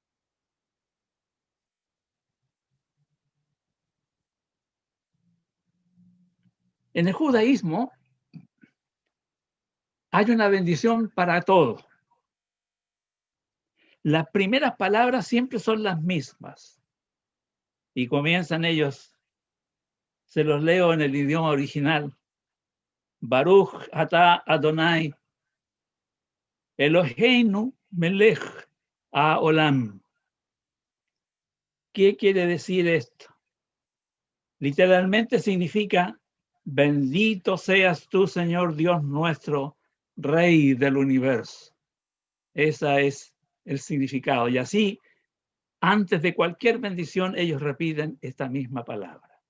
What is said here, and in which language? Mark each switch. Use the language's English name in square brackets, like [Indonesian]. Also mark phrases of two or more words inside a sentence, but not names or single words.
[Spanish] En el judaísmo hay una bendición para todo. Las primeras palabras siempre son las mismas. Y comienzan ellos, se los leo en el idioma original. [Hebrew] ברוך אתה אדוני אלוהינו מלך העולם. [Spanish] ¿Qué quiere decir esto? Literalmente significa, bendito seas tú, Señor Dios nuestro, Rey del universo. Ese es el significado. Y así, antes de cualquier bendición, ellos repiten esta misma palabra.